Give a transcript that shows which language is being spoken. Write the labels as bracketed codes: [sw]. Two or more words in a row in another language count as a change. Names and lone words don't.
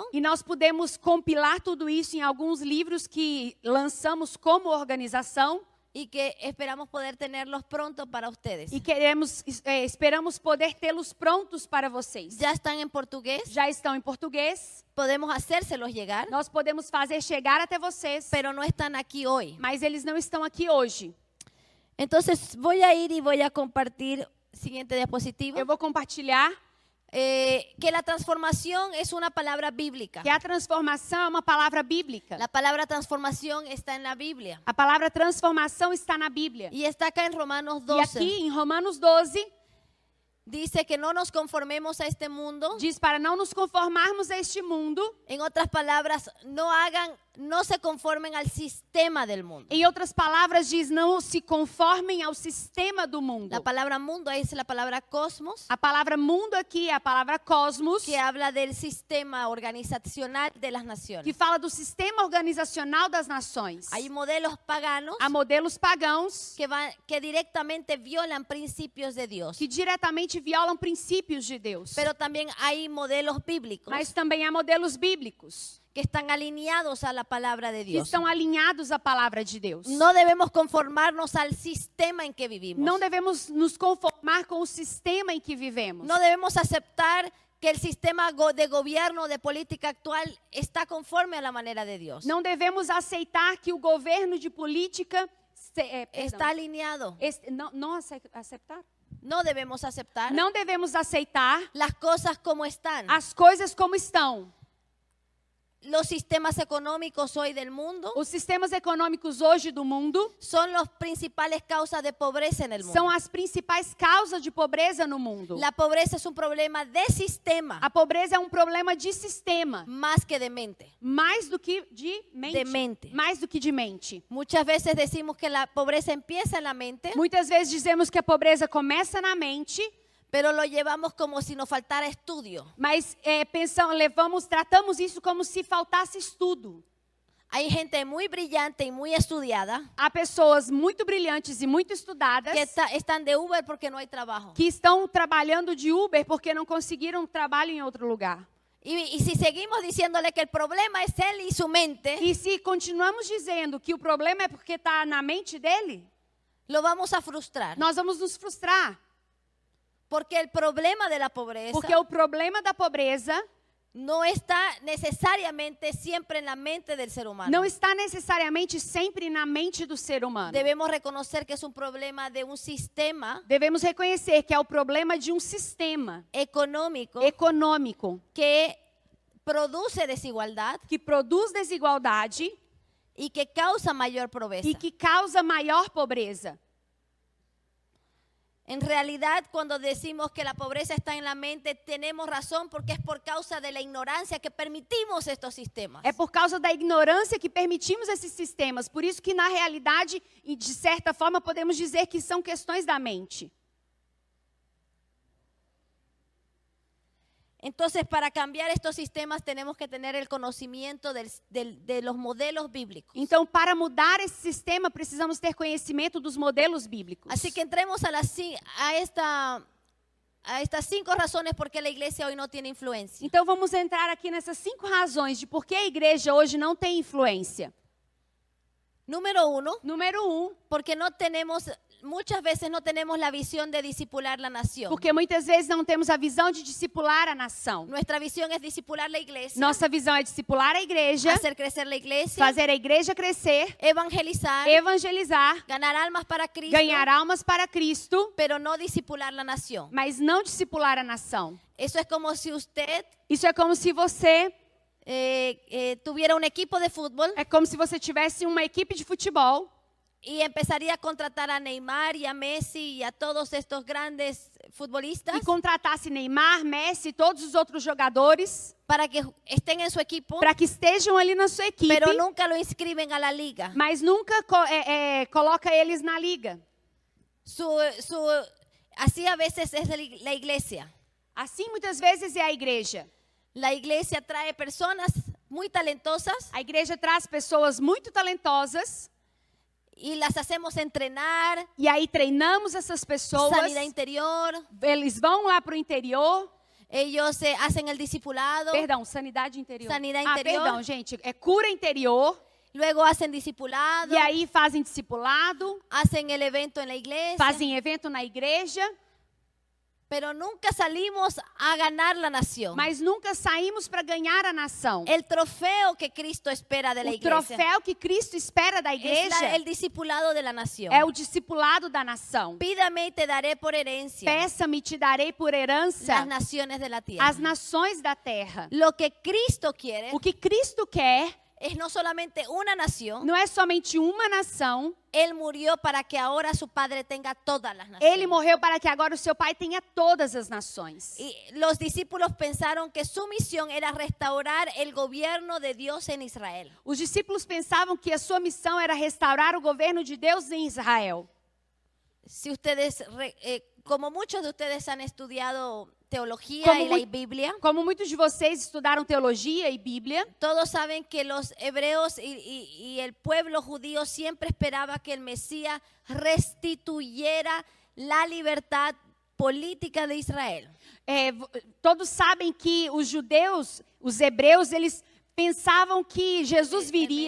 [pt] E nós podemos compilar tudo isso em alguns livros que lançamos como organização [es] Y que esperamos poder tenerlos pronto para ustedes. [pt] e esperamos poder tê-los prontos para vocês. [es] Ya están en portugués, [pt] Já estão em português, [es] podemos hacérselos llegar, [pt] nós podemos fazer chegar até vocês, [es] pero no están aquí hoy. [pt] mas eles não estão aqui hoje. [es] Entonces voy a ir y voy a compartir, siguiente diapositiva, [pt] Eu vou compartilhar [es] que la transformación es una palabra bíblica. [pt] que a transformação é uma palavra bíblica. [es] La palabra transformación está en la Biblia. [pt] A palavra transformação está na Bíblia. [es] Y está acá en Romanos [pt] E 12. aqui em Romanos 12, [es] Dice que no nos conformemos a este mundo. [pt] diz para não nos conformarmos a este mundo. [es] En otras palabras, no se conformen al sistema del mundo. [pt] Em outras palavras, diz não se conformem ao sistema do mundo. [es] La palabra mundo es la palabra cosmos, [pt] A palavra mundo aqui é a palavra cosmos, [es] que habla del sistema organizacional de las naciones. [pt] que fala do sistema organizacional das nações. [es] Hay modelos paganos [pt] Há modelos pagãos [es] que directamente violan principios de Dios. [pt] que diretamente violam princípios de Deus. [es] Pero también hay modelos bíblicos [pt] Mas também há modelos bíblicos [es] que están alineados a la palabra de [pt] que [es] Dios. [pt] estão alinhados à palavra de Deus. [es] No debemos conformarnos al sistema en que vivimos. [pt] Não devemos nos conformar com o sistema em que vivemos. [es] No debemos aceptar que el sistema de gobierno, de política actual está conforme a la manera de Dios. [pt] Não devemos aceitar que o governo de política [es] Está alineado. [pt] não aceitar. [es] No debemos aceptar [pt] Não devemos aceitar [es] las cosas como están. [pt] as coisas como estão. [es] Los sistemas económicos hoy del mundo [pt] Os sistemas econômicos hoje do mundo [es] son las principales causas de pobreza en el mundo. [pt] são as principais causas de pobreza no mundo. [es] La pobreza es un problema de sistema [pt] A pobreza é um problema de sistema, [es] más que de mente. [pt] mais do que de mente. [es] De mente. [pt] Mais do que de mente. [es] Muchas veces decimos que la pobreza empieza en la mente, [pt] Muitas vezes dizemos que a pobreza começa na mente, [es] pero lo llevamos como si nos faltara estudio. [pt] mas tratamos isso como se faltasse estudo. [es] Hay gente muy brillante y muy estudiada [pt] Há pessoas muito brilhantes e muito estudadas [es] que están de Uber porque no hay trabajo. [pt] que estão trabalhando de Uber porque não conseguiram trabalho em outro lugar. [es] Y si seguimos diciéndole que el problema es él y su mente, [pt] E se continuamos dizendo que o problema é porque está na mente dele, [es] lo vamos a frustrar. [pt] nós vamos nos frustrar. [es] Porque el problema de la pobreza [pt] Porque o problema da pobreza [es] no está necesariamente siempre en la mente del ser humano. [pt] não está necessariamente sempre na mente do ser humano. [es] Debemos reconocer que es un problema de un sistema [pt] Devemos reconhecer que é o problema de um sistema [es] económico [pt] econômico [es] que produce desigualdad [pt] que produz desigualdade [es] y que causa mayor pobreza. [pt] e que causa maior pobreza. [es] En realidad, cuando decimos que la pobreza está en la mente, tenemos razón porque es por causa de la ignorancia que permitimos estos sistemas. [pt] É por causa da ignorância que permitimos esses sistemas. Por isso que, na realidade, e de certa forma, podemos dizer que são questões da mente. [es] Entonces, para cambiar estos sistemas tenemos que tener el conocimiento de los modelos bíblicos. [pt] Então, para mudar esse sistema, precisamos ter conhecimento dos modelos bíblicos. [es] Así que entremos a a estas 5 razones por qué la iglesia hoy no tiene influencia. [pt] Então vamos entrar aqui nessas 5 razões de por que a igreja hoje não tem influência. [es] Número 1, [pt] Número 1, [es] porque muchas veces no tenemos la visión de discipular la nación. [pt] porque muitas vezes não temos a visão de discipular a nação. [es] Nuestra visión es discipular la iglesia, [pt] Nossa visão é discipular a igreja, [es] hacer crecer la iglesia, [pt] fazer a igreja crescer, [es] evangelizar, [pt] evangelizar, [es] ganar almas para Cristo, [pt] ganhar almas para Cristo, [es] pero no discipular la nación. [pt] mas não discipular a nação. [es] Eso es como si usted [pt] Isso é como se você [es] tuviera un equipo de fútbol [pt] tivesse uma equipe de futebol [es] y empezaría a contratar a Neymar y a Messi y a todos estos grandes futbolistas [pt] e contratasse Neymar, Messi, todos os outros jogadores [es] para que estén en su equipo, [pt] para que estejam ali na sua equipe, [es] pero nunca lo inscriben a la liga. [pt] mas nunca coloca eles na liga. [es] Así a veces es la iglesia. [pt] Assim muitas vezes é a igreja. [es] La iglesia trae personas muy talentosas [pt] A igreja traz pessoas muito talentosas [es] y las hacemos entrenar, [pt] e aí treinamos essas pessoas. [es] sanidad interior, [pt] Eles vão lá para o interior. [es] ellos hacen el discipulado, [pt] Perdão, sanidade interior. Sanidade interior. Perdão, gente. É cura interior. [es] luego hacen discipulado, [pt] E aí fazem discipulado, [es] hacen el evento en la iglesia, [pt] fazem evento na igreja, [es] pero nunca salimos a ganar la nación. [pt] mas nunca saímos para ganhar a nação. [es] El trofeo que Cristo espera de la [pt] O [es] iglesia [pt] troféu que Cristo espera da [es] es [pt] igreja [es] el discipulado de la nación. [pt] é o discipulado da nação. [es] Pídame y te daré por herencia [pt] Peça-me, te darei por herança [es] las naciones de la tierra. [pt] as nações da terra. [es] Lo que Cristo quiere [pt] O que Cristo quer [es] es no solamente una nación. [pt] não é somente uma nação. [es] Él murió para que ahora su Padre tenga todas las naciones. [pt] Ele morreu para que agora o seu Pai tenha todas as nações. [es] Y los discípulos pensaron que su misión era restaurar el gobierno de Dios en Israel. [pt] Os discípulos pensavam que a sua missão era restaurar o governo de Deus em Israel. [es] Si ustedes, como muchos de ustedes han estudiado teología [pt] Como [es] y la mu- Biblia, [pt] Como muitos de vocês estudaram teologia e Bíblia, [es] todos saben que los hebreos y el pueblo judío siempre esperaba que el Mesías restituyera la libertad política de Israel. [pt] todos sabem que os judeus, os hebreus, eles pensavam que Jesus viria,